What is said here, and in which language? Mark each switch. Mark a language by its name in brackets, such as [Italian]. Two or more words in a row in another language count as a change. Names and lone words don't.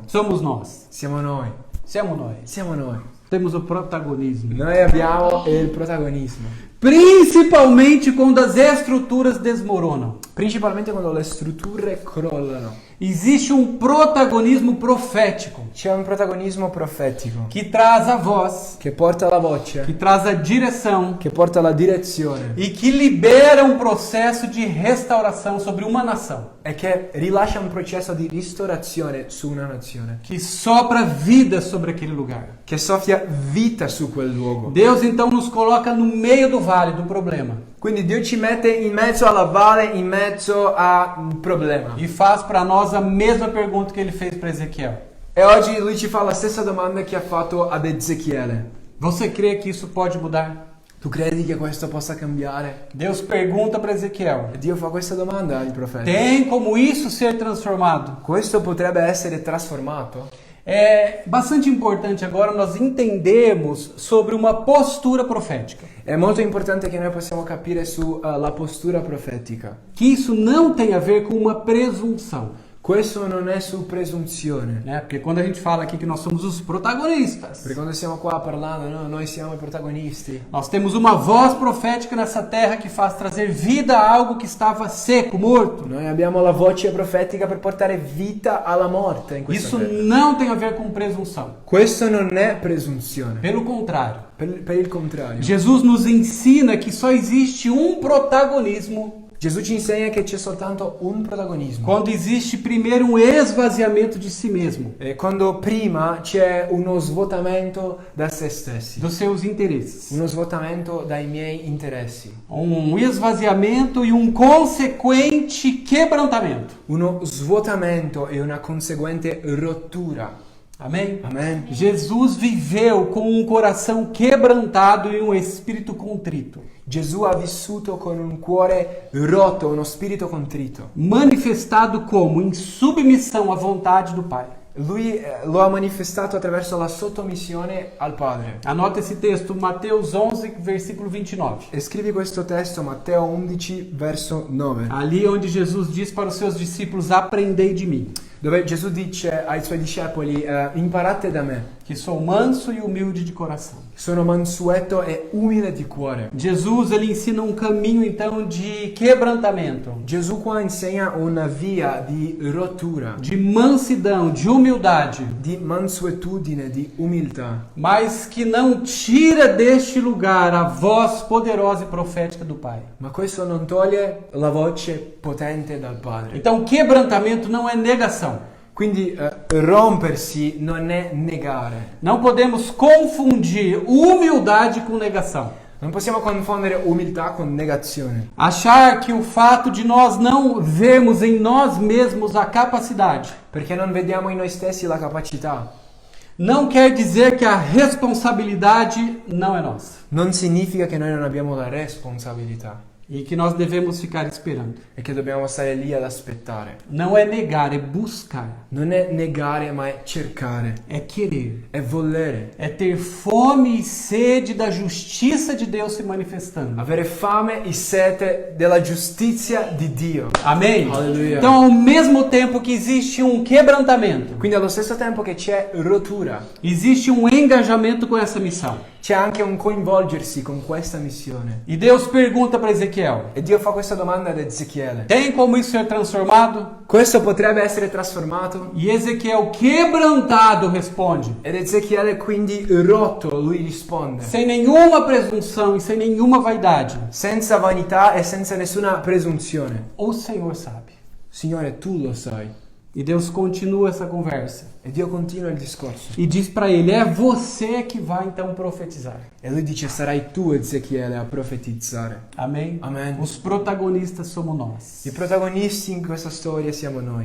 [Portuguese] Somos nós. [Italian] Siamo noi. Siamo nós. Siamo noi. [Portuguese] Temos o protagonismo. [Italian] Noi abbiamo il protagonismo. [Portuguese] Principalmente quando as estruturas desmoronam. [Italian] Principalmente quando le strutture crollano. [Portuguese] Existe um protagonismo profético [Italian] C'è un protagonismo profetico [Portuguese] que traz a voz, [Italian] che porta la voce, [Portuguese] que traz a direção [Italian] che porta la direzione [Portuguese] e que libera um processo de restauração sobre uma nação, [Italian] e che rilascia un processo di ristorazione su una nazione, [Portuguese] que sopra vida sobre aquele lugar. [Italian] che soffia vita su quel luogo. [Portuguese] Deus então nos coloca no meio do vale do problema [Italian] Quindi Dio ci mette in mezzo alla valle, in mezzo a un problema. [Portuguese] e faz para nós a mesma pergunta que ele fez para Ezequiel. [Italian] E oggi lui ci fa la stessa domanda che ha fatto ad Ezechiele. [Portuguese] Você crê que isso pode mudar? [Italian] Tu credi che questo possa cambiare? [Portuguese] Deus pergunta para Ezequiel: [Italian] E Dio fa questa domanda al profeta. [Portuguese] tem como isso ser transformado? [Italian] Questo potrebbe essere trasformato? [Portuguese] É bastante importante agora nós entendermos sobre uma postura profética. [Italian] È molto importante che noi possiamo capire su la postura profetica. [Portuguese] Que isso não tem a ver com uma presunção. [Italian] Questo non è su presunzione. [Portuguese] Né? Porque quando a gente fala aqui que nós somos os protagonistas, [Italian] Perché quando stiamo qua parlando, no, noi siamo i protagonisti. [Portuguese] nós temos uma voz profética nessa terra que faz trazer vida a algo que estava seco, morto. [Italian] Noi abbiamo la voce profetica per portare vita alla morte in questa [Portuguese] Isso [Italian] terra. [Portuguese] não tem a ver com presunção. [Italian] Questo non è presunzione. [Portuguese] Pelo contrário, [Italian] Per il contrario. [Portuguese] Jesus nos ensina que só existe um protagonismo [Italian] Gesù ci insegna che c'è soltanto un protagonismo. [Portuguese] quando existe primeiro um esvaziamento de si mesmo, [Italian] Quando prima c'è uno svuotamento da se stessi. [Portuguese] dos seus interesses. [Italian] Uno svuotamento dai miei interessi. [Portuguese] Esvaziamento e consequente quebrantamento. [Italian] Uno svuotamento e una conseguente rottura. [Portuguese] Amém? [Italian] Amen. [Portuguese] Jesus viveu com coração quebrantado e espírito contrito, [Italian] Gesù ha vissuto con un cuore rotto, uno spirito contrito. [Portuguese] manifestado como em submissão à vontade do Pai. [Italian] Lui lo ha manifestato attraverso la sottomissione al Padre. [Portuguese] Anota esse texto, Mateus 11, versículo 29. [Italian] E scrivi questo testo, Matteo 11, verso 9, [Portuguese] Ali onde Jesus diz para os seus discípulos: aprendei de mim, [Italian] dove Gesù dice ai suoi discepoli, imparate da me, [Portuguese] que sou manso e humilde de coração. [Italian] sono mansueto e umile di cuore. [Portuguese] Jesus, ele ensina um caminho então de quebrantamento, [Italian] Gesù qua insegna una via di rottura, [Portuguese] de mansidão, de humildade, [Italian] di mansuetudine, di umiltà, [Portuguese] mas que não tira deste lugar a voz poderosa e profética do Pai. [Italian] ma questo non toglie la voce potente dal Padre. [Portuguese] Então, quebrantamento não é negação. [Italian] Quindi rompersi non è negare. [Portuguese] Não podemos confundir humildade com negação. [Italian] Non possiamo confondere umiltà con negazione. [Portuguese] Achar que o fato de nós não vermos em nós mesmos a capacidade [Italian] Perché non vediamo in noi stessi la capacità. [Portuguese] não quer dizer que a responsabilidade não é nossa [Italian] Non significa che noi non abbiamo la responsabilità [Portuguese] e que nós devemos ficar esperando. [Italian] e che dobbiamo stare lì ad aspettare. [Portuguese] Não é negar, é buscar, [Italian] Non è negare, ma è cercare, [Portuguese] é querer, [Italian] è volere, [Portuguese] é ter fome e sede da justiça de Deus se manifestando. [Italian] avere fame e sete della giustizia di Dio. [Portuguese] Amém? Aleluia. Então, ao mesmo tempo que existe um quebrantamento, [Italian] Quindi allo stesso tempo che c'è rottura, [Portuguese] existe um engajamento com essa missão. [Italian] c'è anche un coinvolgersi con questa missione. [Portuguese] E Deus pergunta para Ezequiel: [Italian] E Dio fa questa domanda ad Ezechiele. [Portuguese] tem como isso ser transformado? [Italian] Questo potrebbe essere trasformato? [Portuguese] E Ezequiel, quebrantado, responde, [Italian] Ed Ezechiele quindi rotto, lui risponde. [Portuguese] sem nenhuma presunção e sem nenhuma vaidade: [Italian] Senza vanità e senza nessuna presunzione. [Portuguese] o Senhor sabe. [Italian] Signore, tu lo sai. [Portuguese] E Deus continua essa conversa [Italian] E Dio continua il discorso. [Portuguese] e diz para ele: é você que vai então profetizar. [Italian] E lui dice, sarai tu, Ezechiele, a profetizzare. [Portuguese] Amém? [Italian] Amen. [Portuguese] Os protagonistas somos nós. [Italian] I protagonisti in questa storia siamo noi.